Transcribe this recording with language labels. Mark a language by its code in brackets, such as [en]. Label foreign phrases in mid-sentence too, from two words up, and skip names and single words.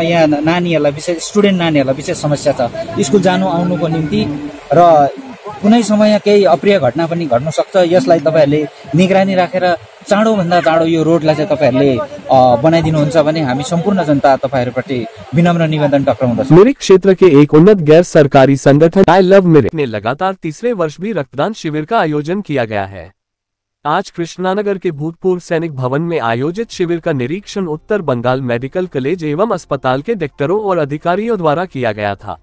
[ne] यहाँ नानीहरूलाई विशेष स्टुडेन्ट नानीहरूलाई विशेष समस्या छ स्कुल जानु आउनुको निम्ति, र कुनै समय केही अप्रिय घटना पनि घट्न सक्छ। यसलाई तपाईँहरूले निगरानी राखेर चाँडोभन्दा चाँडो यो रोडलाई चाहिँ तपाईँहरूले बनाइदिनुहुन्छ भने हामी सम्पूर्ण जनता तपाईँहरूप्रति विनम्र निवेदन टक्राउँदछौँ। [hi] मिरिक क्षेत्र के एक उन्नत गैर सरकारी संगठन आई लव मिरिक ने लगातार तीसरे वर्ष भी रक्तदान शिविर का आयोजन किया गया है। आज कृष्णानगर के भूतपूर्व सैनिक भवन में आयोजित शिविर का निरीक्षण उत्तर बंगाल मेडिकल कॉलेज एवं अस्पताल के डॉक्टरों और अधिकारियों द्वारा किया गया था।